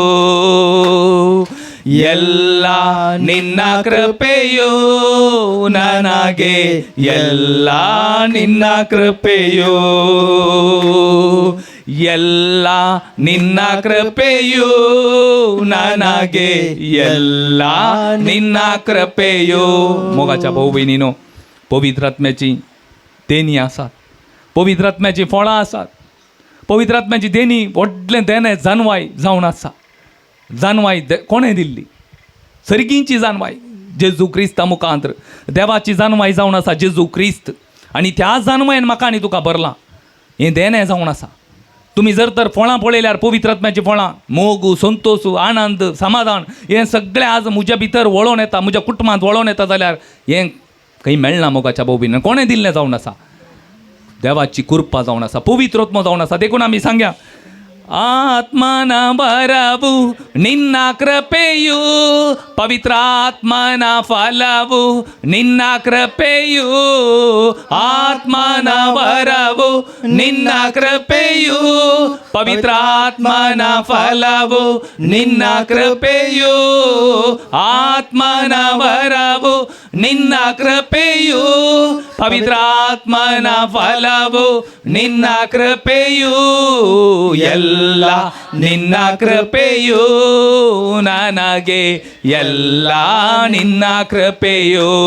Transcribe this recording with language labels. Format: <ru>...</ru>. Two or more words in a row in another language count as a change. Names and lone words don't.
<kn>ಎಲ್ಲ ನಿನ್ನ ಕೃಪೆಯು ನನಗೆ ಎಲ್ಲ ನಿನ್ನ ಕೃಪೆಯು ಎಲ್ಲ ನಿನ್ನ ಕೃಪೆಯು ನನಗೆ ಎಲ್ಲ निन्ना</kn> <kok>कृपेयो मोगाच्या भाऊ बहिणीनो पवित्र आत्म्याची देणी आसात पवित्र आत्म्याची फळां आसात पवित्र आत्म्याची देणी व्हडलें देणें जानवाय जावन आसा जानवाय कोणें दिल्ली सर्गींची जानवाय जेजू क्रिस्ता मुखांतर देवाची जानवाय जावन आसा जेजू क्रिस्त आनी त्या जानवायेन म्हाका आनी तुका भरलां हें देणें जावन आसा तुम्ही जर तर फळां पळयल्यार पवित्र आत्म्याची फळां मोग संतोष आनंद समाधान हें सगळें आज म्हज्या भितर वळोवन येता म्हज्या कुटुंबांत वळोवन येता जाल्यार हें खंय मेळना मोगाच्या भाऊ भयणीनो कोणें दिल्लें जावन आसा देवाची कृपा जावन आसा पवित्र आत्मा जावन आसा देखून आमी सांगया ಆತ್ಮನ</kok> <kn>ಬರವು ನಿನ್ನ ಕೃಪೆಯು ಪವಿತ್ರಾತ್ಮನ ಫಲವು ನಿನ್ನ ಕೃಪೆಯು ಆತ್ಮನ ಬರವು ನಿನ್ನ ಕೃಪೆಯು ಪವಿತ್ರಾತ್ಮನ ಫಲವು ನಿನ್ನ ಕೃಪೆಯು ಆತ್ಮನ ಬರವು ನಿನ್ನ ಕೃಪೆಯು ಪವಿತ್ರಾತ್ಮನ ಫಲವು ನಿನ್ನ ಕೃಪೆಯು ಎಲ್ಲ ನಿನ್ನ ಕೃಪೆಯು ನನಗೆ ಎಲ್ಲ ನಿನ್ನ ಕೃಪೆಯು</kn>